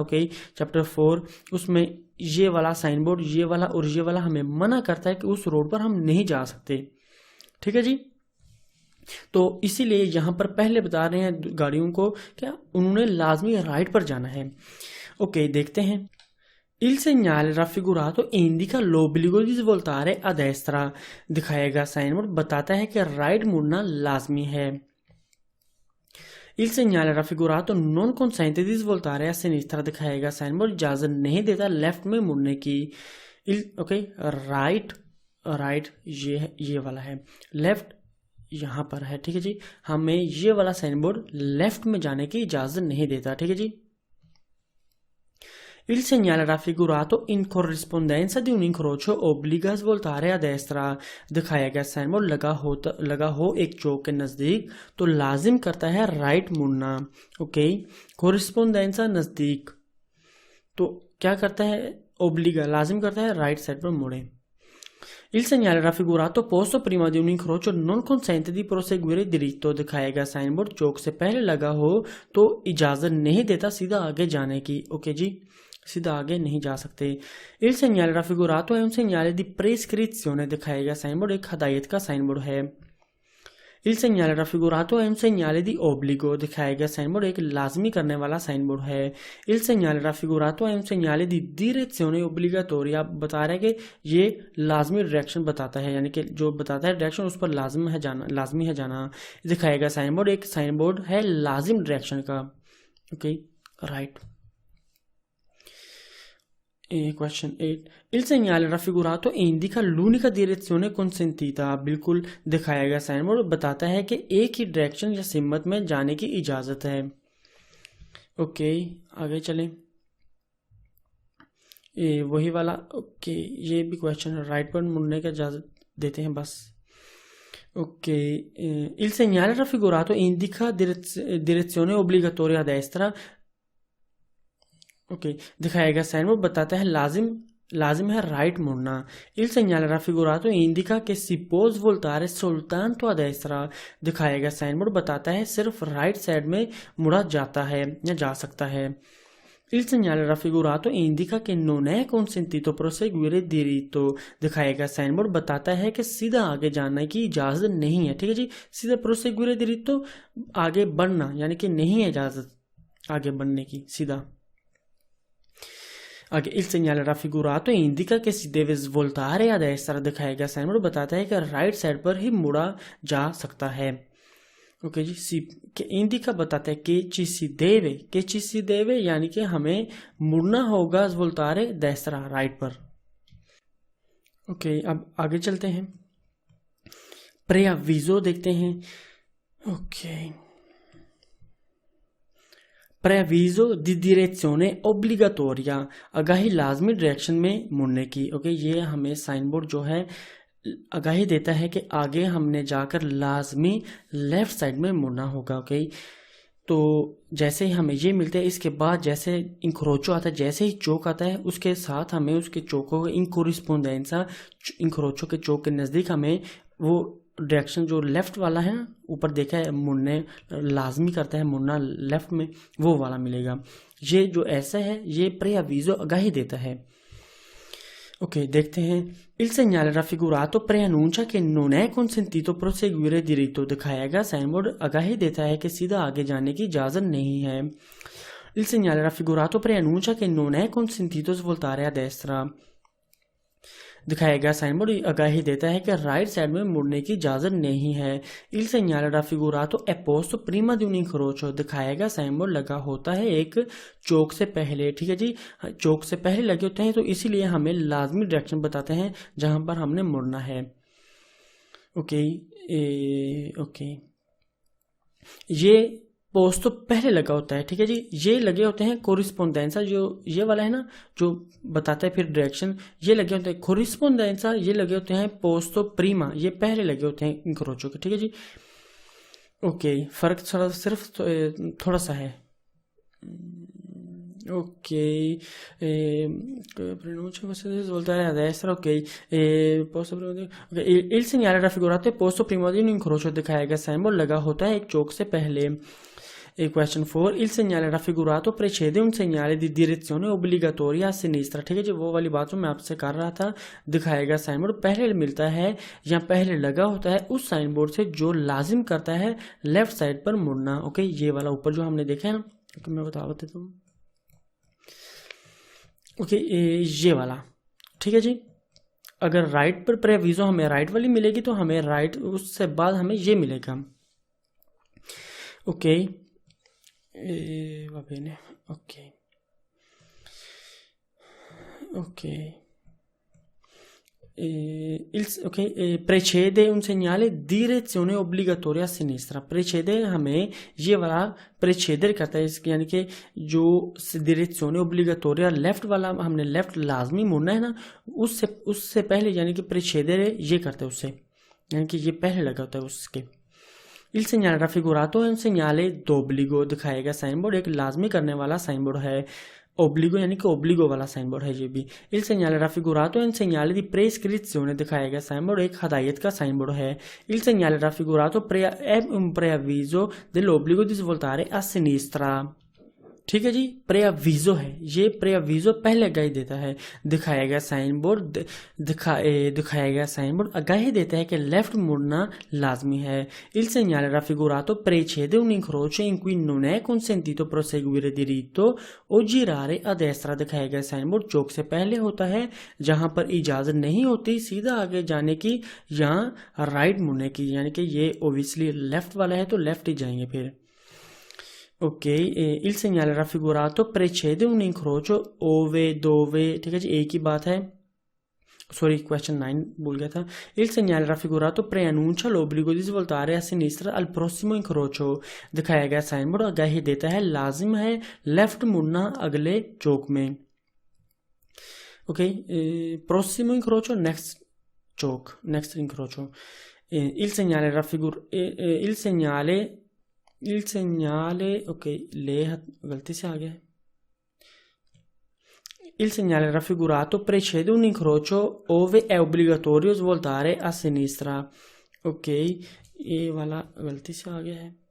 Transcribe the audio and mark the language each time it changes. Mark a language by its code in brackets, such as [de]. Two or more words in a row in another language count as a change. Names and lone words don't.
[hi] ओके, चैप्टर 4, उसमें ये वाला साइन बोर्ड, ये वाला और ये वाला हमें मना करता है कि उस रोड पर हम नहीं जा सकते, ठीक है जी। तो इसीलिए यहां पर पहले बता रहे हैं गाड़ियों को क्या उन्होंने लाजमी राइट पर जाना है। ओके, देखते हैं। [it] Il segnale raffigurato indica l'obbligo di svoltare a destra, [hi] दिखाएगा साइन बोर्ड बताता है कि राइट मुड़ना लाजमी है। [it] Il segnale raffigurato non consente di svoltare a sinistra, [hi] दिखाएगा साइन बोर्ड इजाजत नहीं देता लेफ्ट में मुड़ने की। ओके, राइट ये वाला है, लेफ्ट यहां पर है, ठीक है जी। हमें ये वाला साइन बोर्ड लेफ्ट में जाने की इजाजत नहीं देता, ठीक है जी। [it] Il segnale raffigurato in corrispondenza di un incrocio obbliga a svoltare a destra. [hi] दिखाया गया साइन बोर्ड लगा हो एक चौक के नजदीक तो लाजिम करता है राइट मुड़ना। ओके, कोरिस्पोंडेंसा नजदीक तो क्या करता है, ओब्लिगा लाजिम करता है राइट साइड पर मुड़े। [it] Il segnale raffigurato posto prima di un incrocio non consente di proseguire diritto। [hi] दिखाया गया साइन बोर्ड चौक से पहले लगा हो तो इजाजत नहीं देता सीधा आगे जाने की। ओके जी, सीधा आगे नहीं जा सकते। [it] Il segnale raffigurato è un segnale di prescrizione। [hi] दिखाया गया साइन बोर्ड एक हदायत का साइन बोर्ड है। [it] Il segnale raffigurato è un segnale di obbligo। [hi] दिखाया गया साइन बोर्ड एक लाजमी करने वाला साइन बोर्ड है। [it] Il segnale raffigurato è un segnale di direzione obbligatoria। [hi] बता रहे हैं कि ये लाजमी डायरेक्शन बताता है, यानी कि जो बताता है डायरेक्शन उस पर लाजमी है जाना। दिखाया गया साइन बोर्ड एक साइन बोर्ड है लाजिम डायरेक्शन का। ओके, राइट। क्वेश्चन 8, [it] il segnale raffigurato indica l'unica direzione consentita। [hi] बिल्कुल, दिखाया गया साइन बोर्ड बताता है कि एक ही डायरेक्शन या सिमत में जाने की इजाजत है। ओके, आगे चलें। वही वाला। ओके, ये भी क्वेश्चन राइट पर मुड़ने की इजाजत देते हैं बस। ओके, [it] il segnale raffigurato indica direzione obbligatoria a destra। [hi] ओके, दिखाया गया साइन बोर्ड बताता है लाजिम है राइट मुड़ना। [it] Il segnale raffigurato indica che si può svoltare soltanto a destra। [hi] दिखाया गया साइन बोर्ड बताता है सिर्फ राइट साइड में मुड़ा जाता है या जा सकता है। [it] Il segnale raffigurato indica che non è consentito proseguire diritto। [hi] दिखाया गया साइन बोर्ड बताता है कि सीधा आगे जाने की इजाजत नहीं है। ठीक है जी, सीधा [it] proseguire diritto [hi] आगे बढ़ना, यानी कि नहीं है इजाजत आगे बढ़ने की सीधा। [it] आगे il segnale raffigurato indica che si deve svoltare a destra। [hi] दिखाया गया साइन बोर्ड बताता है कि राइट साइड पर ही मुड़ा जा सकता है। ओके जी, सी के इंडिका बताता है कि [it] ci si deve [hi] यानी कि हमें मुड़ना होगा [it] svoltare destra [hi] राइट पर। ओके, अब आगे चलते हैं। preavviso देखते हैं। ओके, [it] preavviso di direzione obbligatoria। [hi] आगाही लाजमी डायरेक्शन में मुड़ने की। ओके, ये हमें साइन बोर्ड जो है आगाही देता है कि आगे हमने जाकर लाजमी लेफ्ट साइड में मुड़ना होगा। ओके, तो जैसे ही हमें ये मिलते हैं इसके बाद जैसे इंक्रोचो आता है, जैसे ही चौक आता है उसके साथ हमें उसके चौकों [it] in corrispondenza incrocio [hi] के चौक के नज़दीक हमें वो डायरेक्शन जो लेफ्ट वाला है ऊपर देखा है मुड़ने लाजमी करता है मुड़ना लेफ्ट में, वो वाला मिलेगा। ये जो ऐसा है ये preavviso आगाही देता है। ओके, देखते हैं। [it] Il segnale raffigurato preannuncia che non è consentito proseguire diritto। [hi] दिखाया गया साइन बोर्ड आगाही देता है कि सीधा आगे जाने की इजाजत नहीं है। [it] Il segnale raffigurato preannuncia che non è consentito svoltare a destra। [hi] दिखाया गया साइन बोर्ड आगाही देता है कि राइट साइड में मुड़ने की इजाजत नहीं है। [it] Il segnale raffigurato è posto prima di un incrocio। [hi] दिखाया गया साइन बोर्ड लगा होता है एक चौक से पहले। ठीक है जी, चौक से पहले लगे होते हैं तो इसीलिए हमें लाजमी डायरेक्शन बताते हैं जहां पर हमने मुड़ना है। ओके, ओके, ये पोस्ट तो पहले लगा होता है। ठीक है जी, ये लगे होते हैं कोरिस्पोंडेंसा, जो ये वाला है ना जो बताता है फिर डायरेक्शन, ये लगे होते हैं कोरिस्पोंडेंसा, ये लगे होते हैं [it] posto prima, [hi] ये पहले लगे होते हैं इंक्रोचो के। ठीक है जी, ओके, फर्क सिर्फ थोड़ा सा है। ओके, [it] svoltare a destra। ओके, il segnale raffigurato è posto prima di un incrocio। [hi] दिखाया गया साइन बोर्ड लगा होता है एक चौक से पहले। क्वेश्चन 4, [it] il segnale raffigurato precede un segnale di direzione obbligatoria a sinistra। [hi] ठीक है जी, वो वाली बात जो मैं आपसे कर रहा था। दिखाया गया साइन बोर्ड पहले मिलता है या पहले लगा होता है उस साइन बोर्ड से जो लाजिम करता है लेफ्ट साइड पर मुड़ना। ओके, ये वाला ऊपर जो हमने देखा है ना, मैं बता देता हूँ। ओके, ये वाला। ठीक है जी, अगर राइट पर preavviso हमें राइट वाली मिलेगी तो हमें राइट उससे बाद हमें ये मिलेगा। [it] ओके, va bene। [hi] ओके, ओके, [it] precede un segnale direzione obbligatoria a sinistra. [hi] Precede हमें ये वाला preceder करता है, इसके यानी कि जो [it] direzione obbligatoria [hi] लेफ्ट वाला, हमने लेफ्ट लाजमी मुड़ना है ना, उससे पहले यानी कि precedere ये करता है उससे, यानी कि ये पहले लगा होता है उसके। [it] Il segnale raffigurato è un segnale d'obbligo, [hi] दिखाया गया साइन बोर्ड एक लाजमी करने वाला साइन बोर्ड है। ओब्लिगो यानी कि ओब्लिगो वाला साइन बोर्ड है ये भी। [it] Il segnale raffigurato è un segnale di prescrizione, [hi] दिखाया गया साइन बोर्ड एक हदायत का साइन बोर्ड है। [it] Il segnale raffigurato è un preavviso dell'obbligo di svoltare a sinistra, [hi] ठीक है जी। प्रेअवीजो है, ये प्रेअवीजो पहले आगाही देता है। दिखाया गया साइन बोर्ड दिखाया गया साइन बोर्ड आगाही देता है कि लेफ्ट मुड़ना लाजमी है। [it] Il segnale raffigurato precede un incrocio in cui non è consentito proseguire diritto o girare a destra, [hi] दिखाया गया साइन बोर्ड चौक से पहले होता है जहां पर इजाजत नहीं होती सीधा आगे जाने की या राइट मुड़ने की, यानी कि ये ओबियसली लेफ्ट वाला है तो लेफ्ट ही जाएंगे फिर। ओके, [it] il segnale raffigurato precede un incrocio ove dove, [hi] ठीक है जी, एक ही बात है, सॉरी क्वेश्चन 9 भूल गया था। [it] Il segnale raffigurato preannuncia l'obbligo di svoltare a sinistra al prossimo incrocio, [hi] दिखाया गया साइन बोर्ड आगाही देता है लाजिम है लेफ्ट मुड़ना अगले चौक में। ओके, [it] prossimo incrocio [hi] नेक्स्ट चौक, नेक्स्ट incrocio। [it] il segnale il segnale ok, le [hi] गलती से आ गया है। [it] Il segnale raffigurato precede un incrocio ove è obbligatorio svoltare a sinistra, [hi] ok, ये वाला गलती से आ गया है।